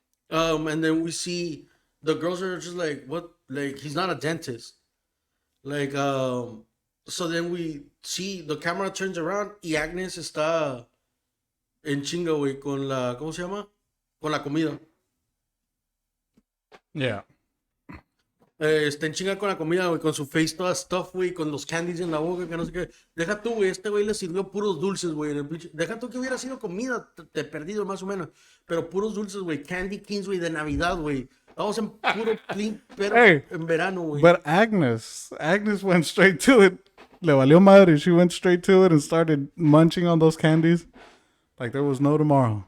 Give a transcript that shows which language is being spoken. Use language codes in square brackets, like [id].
[en] And then we see the girls are just like, what? Like, he's not a dentist. Like, so then we see the camera turns around [es] y Agnes está en chinga, güey, con la, ¿cómo se llama? Con la comida. [en] Yeah. [es] Está en chinga con la comida, güey, con su face toda stuff, güey, con los candies en la boca, que no sé qué. Deja tú, güey, este güey le sirvió puros dulces, güey. Deja tú que hubiera sido comida, te perdido más o menos. Pero puros dulces, güey, candy kings, güey, de Navidad, güey. Estamos en puro clean, pero [en] Hey, [es] en verano, güey. [en] But Agnes went straight to it. [es] Le valió madre. [en] She went straight to it and started munching on those candies like there was no tomorrow.